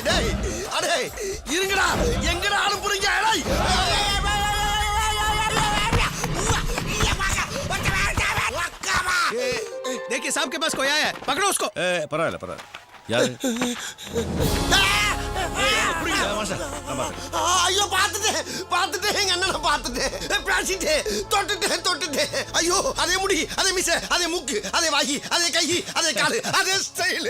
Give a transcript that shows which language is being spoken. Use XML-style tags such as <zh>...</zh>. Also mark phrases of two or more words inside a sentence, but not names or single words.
<ta>டேய் அடே இருங்கடா, எங்கடா அனுப்புறீங்க?</ta> <hi>देखिए साहब के पास कोई आया है, पकड़ो उसको.</hi> <ta>பரவாயில்ல பரவாயில்ல. யாரு? ஐயோ பாத்துட்டேன் எங்க அண்ணனை பாத்துட்டேன், பேசிட்டேன், தொட்டுட்டேன். ஐயோ அதே முடி, அதே மீசை, அதே மூக்கு, அதே வாயி, அதே கை, அதே காலு, அதே ஸ்டைலு.</ta>